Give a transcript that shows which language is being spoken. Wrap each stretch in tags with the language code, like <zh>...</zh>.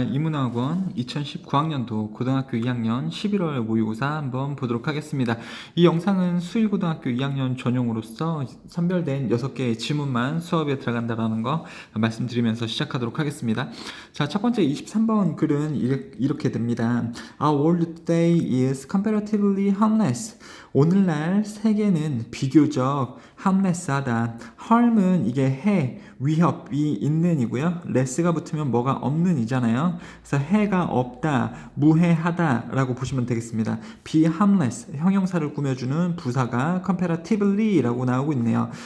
<ko>이문학원 2019학년도 고등학교 2학년 11월 모의고사 한번 보도록 하겠습니다. 이 영상은 수일고등학교 2학년 전용으로서 선별된 6개의 지문만 수업에 들어간다는 거 말씀드리면서 시작하도록 하겠습니다. 자, 첫 번째 23번 글은 이렇게 됩니다.</ko> <en>Our world today is comparatively harmless.</en> <ko>오늘날 세계는 비교적 harmless하다. harm은 이게 해, 위협이 있는 이고요. less가 붙으면 뭐가 없는 이잖아요. 그래서 해가 없다, 무해하다 라고 보시면 되겠습니다. be harmless, 형용사를 꾸며주는 부사가 comparatively 라고 나오고 있네요.</ko>